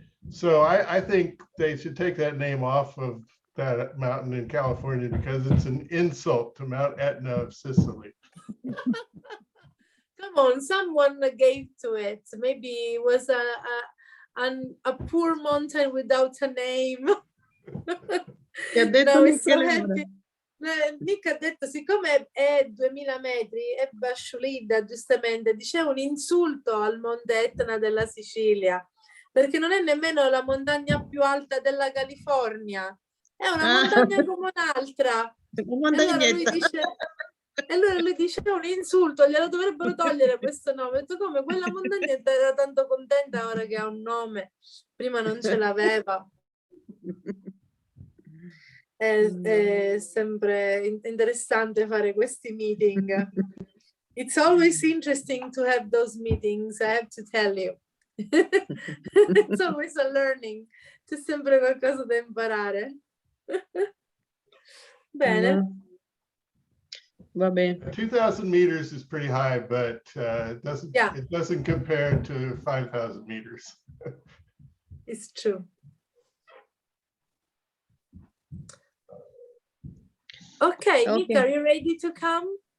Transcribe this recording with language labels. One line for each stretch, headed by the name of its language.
English: So I think they should take that name off of that mountain in California because it's an insult to Mount Etna of Sicily. Come on, someone gave to it. Maybe it was a poor mountain without a name. No, we're so happy.
Italian: Nick ha detto, siccome è 2000 metri, è Basciulida, giustamente, diceva un insulto al Monte Etna della Sicilia, perché non è nemmeno la montagna più alta della California, è una montagna come un'altra. E allora lui dice è un insulto, glielo dovrebbero togliere questo nome. Ho detto, come? Quella montagna era tanto contenta ora che ha un nome, prima non ce l'aveva. È sempre interessante fare questi meeting.
English: It's always interesting to have those meetings, I have to tell you. It's always a learning.
Italian: C'è sempre qualcosa da imparare. Bene. Va bene.
English: 2,000 meters is pretty high, but it doesn't compare to 5,000 meters. It's true. Okay, Nick, are you ready to come?